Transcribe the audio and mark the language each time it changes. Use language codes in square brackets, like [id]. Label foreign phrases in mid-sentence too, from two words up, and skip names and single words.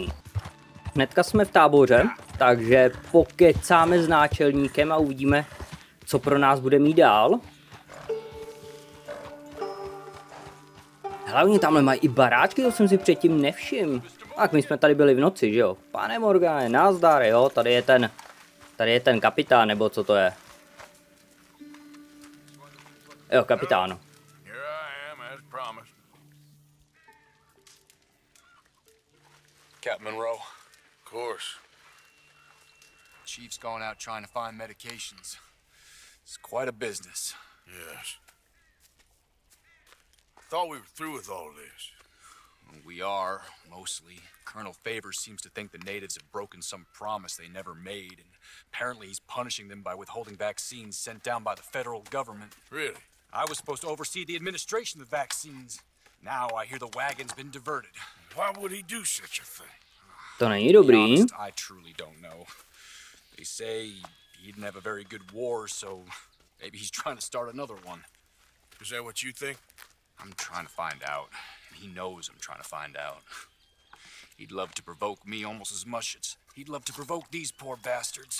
[cs] Hnedka jsme v táboře, takže pokecáme s náčelníkem a uvidíme, co pro nás bude mít dál. Hlavně tamhle mají i baráčky, to jsem si předtím nevšiml. Tak my jsme tady byli v noci, že jo? Pane Morgane, nazdar, jo? Tady je ten kapitán, nebo co to je? Jo, kapitán. [en] Captain Monroe. Of course. Chief's going out trying to find medications. It's quite a business. Yes. Thought we were through with all this. We are, mostly. Colonel Favors seems to think the natives have broken some promise they never made, and apparently he's punishing them by withholding vaccines sent down by the federal government. Really? I was supposed to oversee the administration of the vaccines. Now I hear the wagon's been diverted. Why would he do such a thing? [cs] To není dobrý. [en] I truly don't know. They say he didn't have a very good war, so maybe he's trying to start another one. Is that what you think? I'm trying to find out. He knows I'm trying to find out. He'd love to provoke me almost as much as he'd love to provoke these poor bastards.